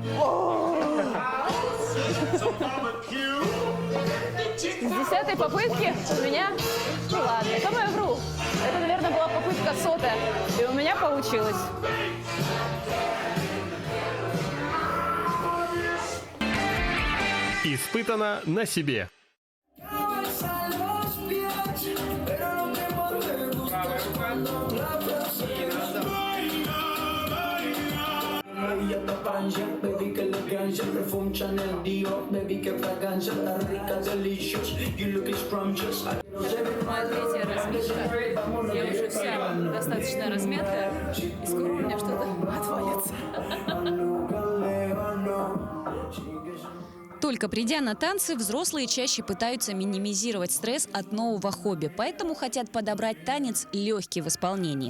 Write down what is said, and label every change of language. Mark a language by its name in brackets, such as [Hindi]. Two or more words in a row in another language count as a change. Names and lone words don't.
[Russian] С 10-й попытки у меня... Ну ладно, это я вру. Это, наверное, была попытка 100-я. И у меня получилось. Испытано на себе. [Spanish] Baby, que elegancia, perfume Chanel, Dior, baby, que fragancia, está rica, [English] delicious, you look scrumptious. [Russian] Моя третья разминка. Я уже вся достаточно размятая, и скоро у меня что-то отвалится. Только придя на танцы, взрослые чаще пытаются минимизировать стресс от нового хобби, поэтому хотят подобрать танец легкий в исполнении.